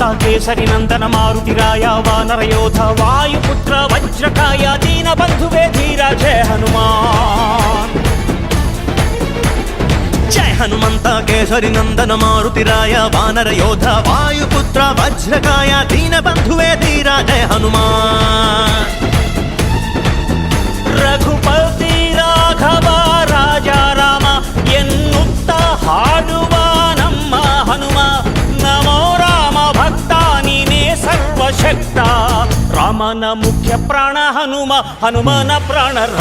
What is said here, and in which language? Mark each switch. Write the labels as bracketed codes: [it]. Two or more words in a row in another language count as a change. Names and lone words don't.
[te] కేసరి నందన మారుతిరాయ వానరయోధ వాయుపుత్ర వజ్రకాయ దీన బంధువే ధీర జయ హనుమాన్. జయ హనుమంత కేసరి నందన మారుతిరాయ వానరయోధ వాయుపుత్ర వజ్రకాయ దీన బంధువే ధీర జయ హనుమాన్. [kn] ರಘುಪತಿ ರಾಘವ ರಾಜ ರಾಮ ಎನ್ನುತ್ತ ಹಾಡುವ ನಮ್ಮ ಹನುಮ. ನಮೋ ರಾಮ ಭಕ್ತ ನೀನೇ ಸರ್ವಶಕ್ತ. ರಾಮನ ಮುಖ್ಯ ಪ್ರಾಣ ಹನುಮ, ಹನುಮನ ಪ್ರಾಣ